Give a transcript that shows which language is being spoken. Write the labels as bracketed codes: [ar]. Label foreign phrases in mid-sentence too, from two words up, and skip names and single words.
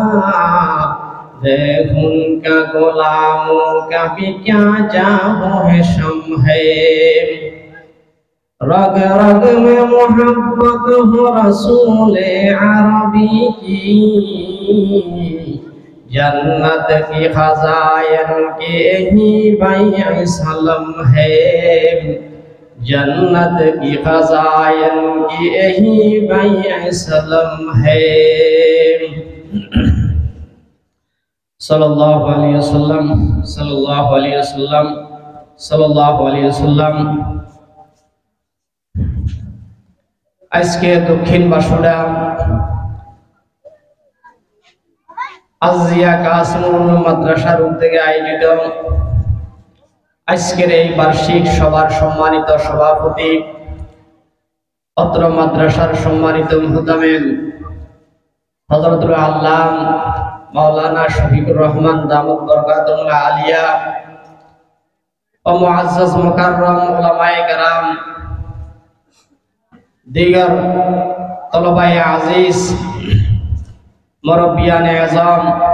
[ur] دیکھ ان کا غلاموں کا بھی کیا جاؤ ہے شم ہے، رگ رگ میں محبت ہو رسول عربی کی، جنت کی خزائن کے ہی بیع سلم ہے، جنت کی خزائن کی ہی بیع سلم ہے۔ [ar] صلی اللہ علیہ وسلم صلی اللہ علیہ وسلم صلی اللہ علیہ وسلم। [bn] আজকে দক্ষিণ বাসুড়া আজিয়া কাসমুল মাদ্রাসার উদ্যোগে আয়োজিত আজকের এই বার্ষিক সভার সম্মানিত সভাপতি, অত্র মাদ্রাসার সম্মানিত মুহতামিম হযরতুল আল্লাম মাওলানা শফিকুর রহমান দামত বরকাতুল আলিয়া ও [ur] معزز مکرم علمائے کرام, دیگر طلبائے عزیز، مربیان اعظم